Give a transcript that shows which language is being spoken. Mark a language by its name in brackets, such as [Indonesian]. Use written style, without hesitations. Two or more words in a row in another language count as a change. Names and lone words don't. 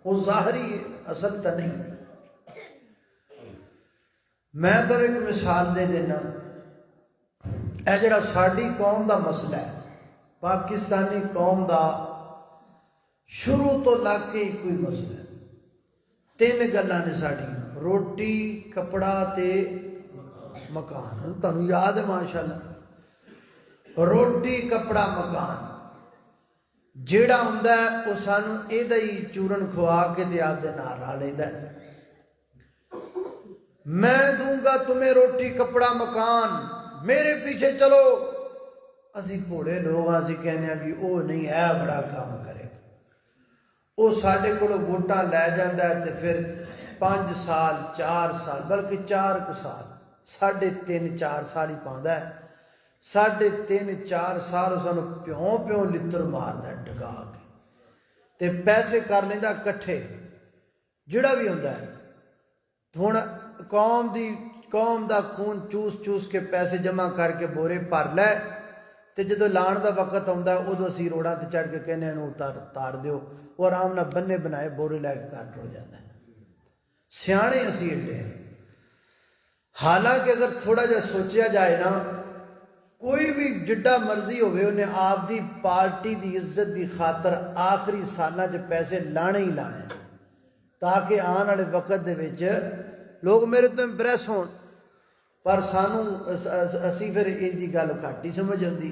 [Urdu] وہ ظاہری ہے، اصل تو نہیں۔ [Punjabi] میں تو ایک مثال دے دینا، اے جڑا ساری قوم دا مسئلہ ہے، پاکستانی قوم دا شروع تو لگ کے کوئی مسئلہ ہے، تین گلاں نے ساڈیاں، روٹی کپڑا تے مکان۔ [Urdu] تمہیں یاد ہے [Punjabi] ماشاءاللہ، روٹی کپڑا مکان جیڑا ہوندا ہے وہ سانو ایدہ ہی چورن کھوا کے تے آپ دے نال لا لیندا ہے۔ [Urdu] میں دوں گا تمہیں روٹی کپڑا مکان، میرے پیچھے چلو۔ [Punjabi] اسی گھوڑے لوگ اسی کہنے ہیں بھی او نہیں ہے بڑا کام کرے، وہ ساڈے کولوں ووٹاں لے جاندا ہے تے پھر 5 سال 4 سال بلکہ 4 سال 3.5 4 سال ہی پاوندا ہے، 3.5 4 سال سانو پیوں پیوں لتر ماردا ہے ڈگا کے تے پیسے کر لیندا کٹھے جڑا بھی ہوندا ہے۔ ہن قوم دا خون چوس چوس کے پیسے جمع کر کے بورے بھر لے تے جدو لان دا وقت آندا ہے ادو اسی روڑاں تے چڑھ کے کہنے انہوں اتار دیو، وہ آرام نہ بنے بنائے بورے لے کے کٹ ہو جاتا ہے۔ سیانے اسی اڈے ہیں۔ حالانکہ اگر تھوڑا جا سوچیا جائے نا، کوئی بھی جڈا مرضی ہوئے انہیں آپ دی پارٹی دی عزت دی خاطر آخری سالہ جو پیسے لانے ہی لانے تاکہ آن والے وقت دے وچ لوگ میرے تو امپریس ہون، پر سانو اسی پھر ان دی گل [Urdu] گھٹ ہی سمجھ آتی۔